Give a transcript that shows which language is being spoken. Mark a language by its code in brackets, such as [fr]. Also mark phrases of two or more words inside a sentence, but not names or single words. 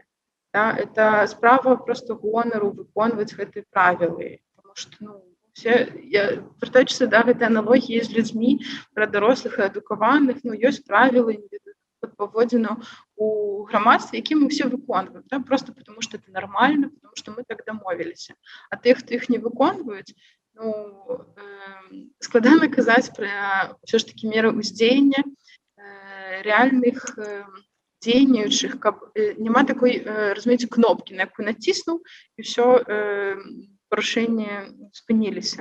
[be] Это справа проста гонару выконваць гэтыя правілы. Таму што, вяртаючыся да гэтай аналогіі з людзьмі, пра дарослых і адукаваных, ёсць правілы паводзінаў у грамадстве, які мы ўсе выконваем, [ru] просто потому что это нормально, потому что [be] мы так дамовіліся. А тых, хто іх не выконваюць, складана казаць пра ўсё ж такі меры ўздзеяння рэальных дзейнічых, каб няма такой, разумееце, кнопкі, на якую націснуў, і ўсё парушэнні спыніліся.